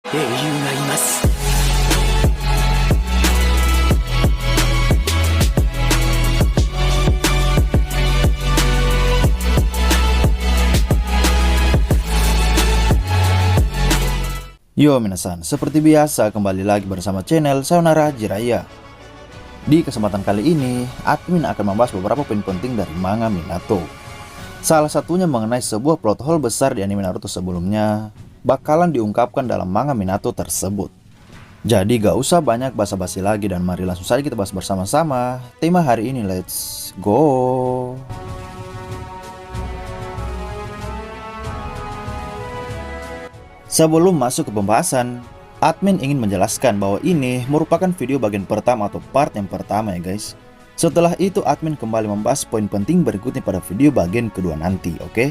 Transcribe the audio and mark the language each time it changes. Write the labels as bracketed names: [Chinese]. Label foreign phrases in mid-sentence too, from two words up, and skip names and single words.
[Japanese] 英雄がいます。 [Indonesian] Yo minasan, seperti biasa kembali lagi bersama channel Sayonara Jiraiya. Di kesempatan kali ini, admin akan membahas beberapa poin penting dari manga Minato. Salah satunya mengenai sebuah plot hole besar di anime Naruto sebelumnya bakalan diungkapkan dalam manga Minato tersebut. Jadi gak usah banyak basa-basi lagi dan mari langsung saja kita bahas bersama-sama tema hari ini, [English] let's go! [Indonesian] Sebelum masuk ke pembahasan, admin ingin menjelaskan bahwa ini merupakan video bagian pertama atau part yang pertama ya guys. Setelah itu admin kembali membahas poin penting berikutnya pada video bagian kedua nanti, oke?